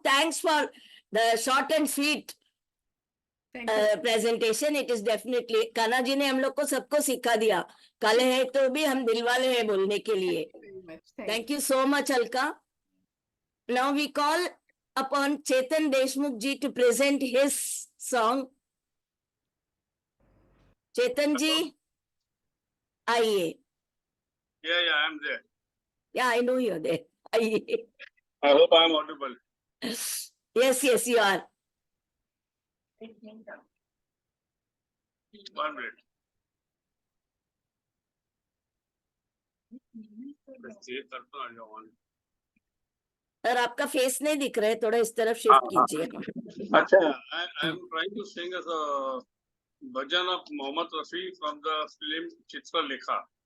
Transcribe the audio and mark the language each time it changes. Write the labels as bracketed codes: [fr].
[en] Thanks for the short and sweet Thank you. presentation. It is definitely [hi] Kanha ji ने हम लोग को सबको सिखा दिया. कल है तो भी हम दिल वाले हैं बोलने के लिए. [en] Very much. Thank you so much, Alka. Now we call upon Chetan Deshmukh ji to present his song. [hi] Chetan ji, आइए. [en] Yeah, I'm there. Yeah, I know you're there. [hi] आइए. [en] I hope I'm audible. Yes, you are. 1 minute. [hi] ये करता हूँ, जाओ। और आपका face नहीं दिख रहा है, थोड़ा इस तरफ शिफ्ट कीजिए. [en] अच्छा, I'm trying to sing as a bhajan of Mohammad Rafi from the film Chitra Lekha.